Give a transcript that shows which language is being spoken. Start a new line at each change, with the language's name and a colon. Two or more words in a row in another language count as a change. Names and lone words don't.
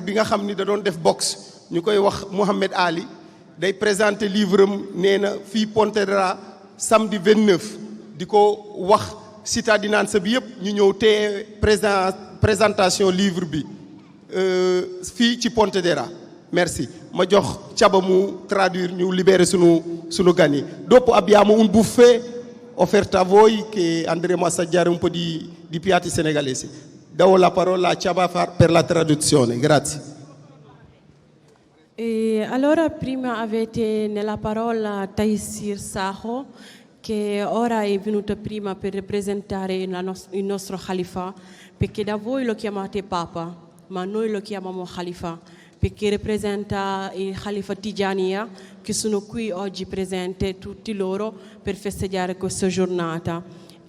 Wolof: bi nga xam ni da doon def boxe ñu koy wax Mohamed Ali day
French: présenter livre
Wolof: am nee na fii Pontedera samedi 29 di ko wax cittadinanza bi yëpp ñu ñëw te
French: présentation livre
Wolof: bi fii ci Pontedera. Merci. Ma jox Thiaba mu traduire ñu libérer sunu gan yi.
Italian: Dopo abbiamo un buffet offerto a voi che andremo a assaggiare un po' di piatti senegalesi. Do la parola a Thiaba per la traduzione. Grazie. E allora prima avete nella parola Taïsir Sakho che ora è venuto prima per rappresentare il nostro Khalifa, perché da voi lo chiamate Papa, ma noi lo chiamiamo Khalifa, perché rappresenta il Khalifa Tijaniya che sono qui oggi presenti tutti loro per festeggiare questa giornata.